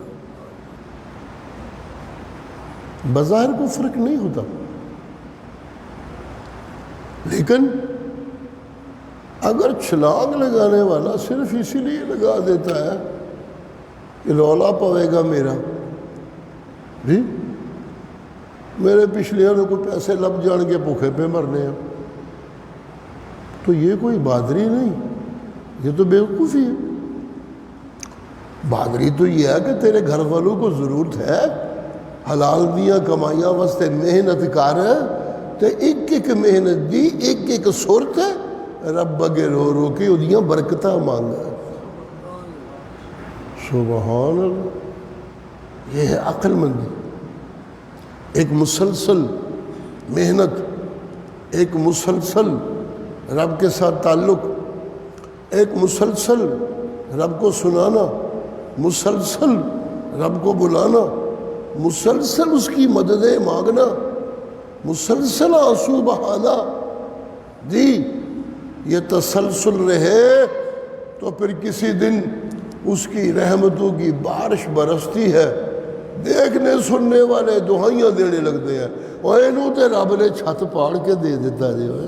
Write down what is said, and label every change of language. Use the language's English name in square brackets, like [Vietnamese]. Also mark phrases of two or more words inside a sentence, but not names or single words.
[Urdu] بظاہر کو فرق نہیں ہوتا، لیکن اگر چھلانگ لگانے والا صرف اسی لیے لگا دیتا ہے کہ [Punjabi] رولا پوے گا میرا، [Urdu] جی میرے پچھلے کو پیسے لب جان کے بھوکے پہ مرنے ہیں، تو یہ کوئی بہادری نہیں، یہ تو بے وقوفی ہے۔ بہادری تو یہ ہے کہ تیرے گھر والوں کو ضرورت ہے، [Punjabi] حلال دیاں کمائیاں واسطے محنت کر تے ایک ایک محنت دی ایک ایک صورت رب اگے رو رو کے ادیاں برکتاں مانگا۔ [Urdu] سبحان اللہ، یہ ہے عقل مندی، ایک مسلسل محنت، ایک مسلسل رب کے ساتھ تعلق، ایک مسلسل رب کو سنانا، مسلسل رب کو بلانا، مسلسل اس کی مددیں مانگنا، مسلسل آنسو بہانا، جی یہ تسلسل رہے تو پھر کسی دن اس کی رحمتوں کی بارش برستی ہے، دیکھنے سننے والے دہائیاں دینے لگتے ہیں، اور [Punjabi] انہوں تے رب نے چھت پاڑ کے [Urdu] دے دیتا ہے۔